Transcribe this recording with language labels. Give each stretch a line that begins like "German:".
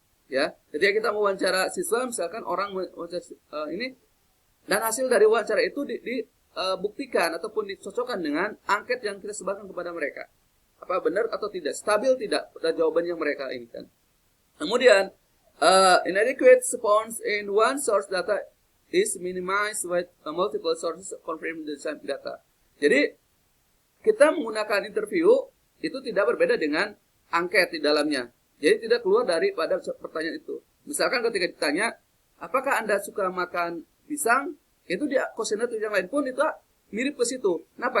Indonesian: Ya, ketika kita mewawancara siswa, misalkan orang mewawancara ini, dan hasil dari wawancara itu dibuktikan ataupun dicocokkan dengan angket yang kita sebarkan kepada mereka. Apa benar atau tidak, stabil tidak pada jawaban yang mereka inginkan. Kemudian
English: inadequate response in one source data is minimized with multiple sources confirm the same data.
Indonesian: Jadi kita menggunakan interview itu tidak berbeda dengan angket di dalamnya. Jadi tidak keluar daripada pertanyaan itu. Misalkan ketika ditanya, apakah Anda suka makan pisang? Itu di kuesioner yang lain pun itu mirip ke situ. Kenapa?